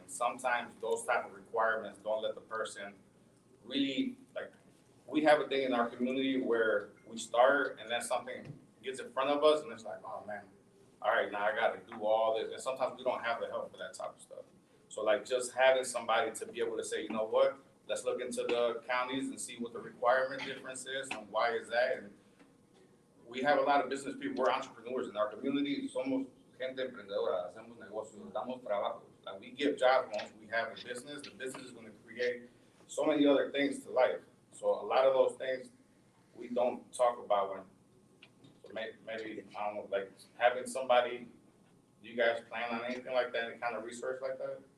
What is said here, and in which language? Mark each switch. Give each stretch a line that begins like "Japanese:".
English: And sometimes those type of requirements don't let the person really, like, we have a thing in our community where we start and then something gets in front of us and it's like, oh man, all right, now I got to do all this. And sometimes we don't have the help for that type of stuff. So like just having somebody to be able to say, you know what, let's look into the counties and see what the requirement difference is and why is that. And we have a lot of business people, we're entrepreneurs in our community.
Spanish: Somos gente emprendedora, hacemos negocios, damos trabajo.
English: Like we give jobs once we have a business. The business is going to create so many other things to life. So a lot of those things we don't talk about when, so maybe, I don't know, like having somebody, do you guys plan on anything like that, any kind of research like that?